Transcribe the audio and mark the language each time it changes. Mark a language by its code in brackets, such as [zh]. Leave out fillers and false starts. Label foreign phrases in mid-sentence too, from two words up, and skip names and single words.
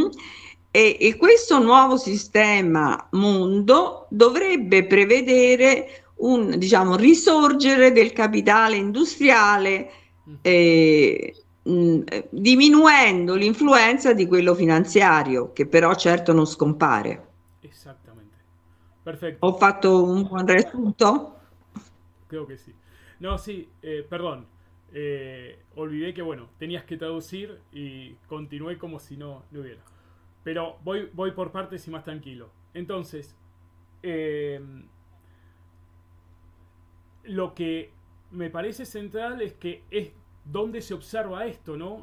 [it] E questo nuovo sistema mondo dovrebbe prevedere un, diciamo, risorgere del capitale industriale, Ujú. eh, diminuendo l'influenza di quello finanziario, che però certo non scompare. [es] Exactamente. [it] Ho [es] Perfecto. [it] fatto un buon riassunto? [es] Creo que sí. No, sí, perdón. Olvidé que, bueno, tenías que traducir y continué como si no hubiera. Pero voy por partes y más tranquilo. Entonces, eh, lo que me parece central es que es donde se observa esto, ¿no?